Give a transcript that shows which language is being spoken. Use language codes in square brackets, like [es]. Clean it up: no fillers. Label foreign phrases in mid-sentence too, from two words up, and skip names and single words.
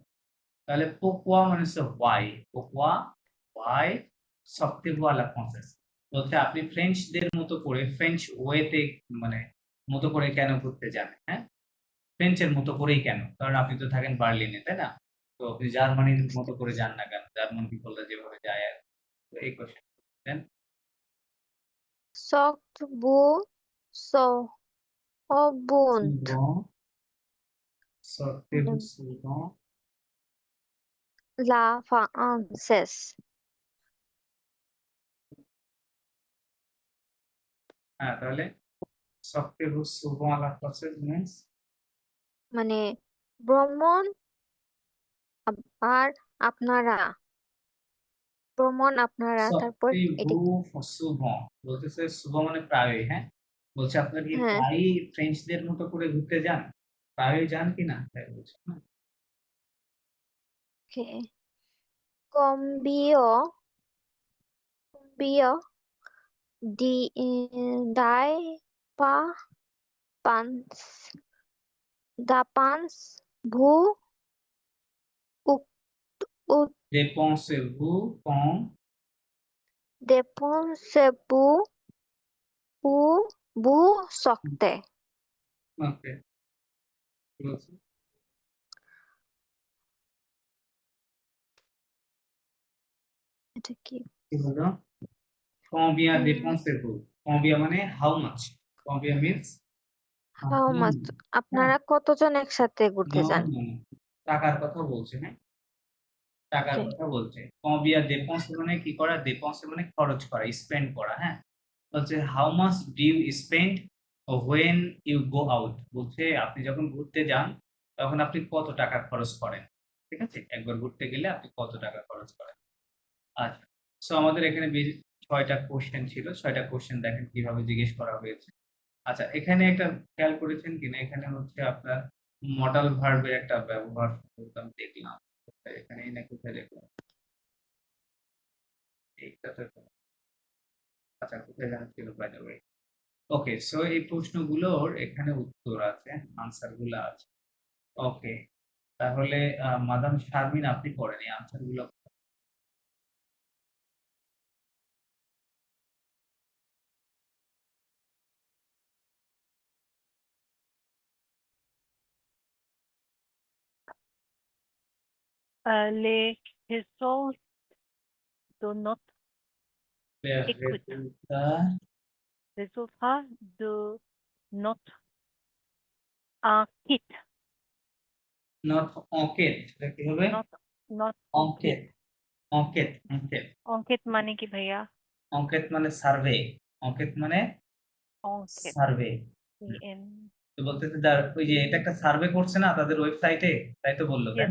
[bn] তাহলে পোকুয়া মানে হচ্ছে হোয়াই পোকুয়া হোয়াই সবথেকে ভালো ফ্রান্সেস বলতে আপনি ফ্রেঞ্চদের মতো করে [en] French wayতে [bn] মানে মতো করে কেন ঘুরতে যান হ্যাঁ ফ্রেঞ্চের মতো করেই কেন কারণ আপনি তো থাকেন বার্লিনে তাই না তো আপনি জার্মানির মতো করে যান না কেন [en] German peopleরা [bn] যেভাবে যায় আর কি। তো এই কোশ্চেন সক্ত বু সবুন্ত [fr] souvent sortez-vous souvent la française [bn] হ্যাঁ তাহলে [fr] sortez-vous souvent à la française [bn] means মানে ভ্রমণ আর আপনারা ভ্রমণ আপনারা তারপর এটা কি? [fr] sortez-vous souvent [bn] বলতেছে souvent মানে প্রায়ই হ্যাঁ বলছে আপনারা কি হ্যাঁ, প্রায়ই ফ্রেঞ্চদের মতো করে ঘুরতে যান প্রায়ই যান কিনা তাই বলছে না ওকে। কম্বিও বিও ডি ডাই পা পান্স দা পান্স ভু উক উক [fr] dépensez-vous quand dépensez-vous ou vous sortez? [bn] ওকে কি বলছে এটা কি? কি হলো [fr] combien dépensez-vous combien [bn] মানে [en] how much [bn] combien means [en] How much? [bn] আপনারা কতজন একসাথে ঘুরতে নো যান? নো টাকার কথা বলছে হ্যাঁ টাকার ওকে, কথা বলছে [fr] combien dépense [bn] মানে কি করা দেপন্স মানে খরচ করা স্পেন্ড করা হ্যাঁ বলছে [en] how much do you spend when you go out [bn] বলছে আপনি যখন ঘুরতে যান তখন আপনি কত টাকা খরচ করেন ঠিক আছে একবার ঘুরতে গেলে আপনি কত টাকা খরচ করেন আচ্ছা সো আমাদের এখানে বেশ 6টা কোশ্চেন ছিল 6টা কোশ্চেন দেখেন কিভাবে জিজ্ঞেস করা হয়েছে আচ্ছা এখানে একটা খেয়াল করেছেন কিনা এখানে হচ্ছে আপনার [en] modal verbের [bn] একটা ব্যবহার আমি দেখলাম এখানে না কোথায় দেখলাম এইটাতে তো আচ্ছা কোথায় জানা ছিল [en] by the way okay so [bn] এই প্রশ্নগুলোর এখানে উত্তর আছে আনসার গুলো আছে ওকে তাহলে মাদাম শারমিন আপনি পড়েন এই আনসার গুলো [fr] Les résultats de notre écoute. Résultats de notre enquête. notre enquête [bn] এটা কি হবে [fr] Notre enquête enquête enquête [bn] enquête মানে কি ভাইয়া? অঙ্কেত মানে সার্ভে অঙ্কেত মানে [fr] Enquête. [bn] সার্ভে EN. তো বলতেছে ওই যে এটা একটা সার্ভে করছে না তাদের ওয়েবসাইটে তাই তো বললো তাই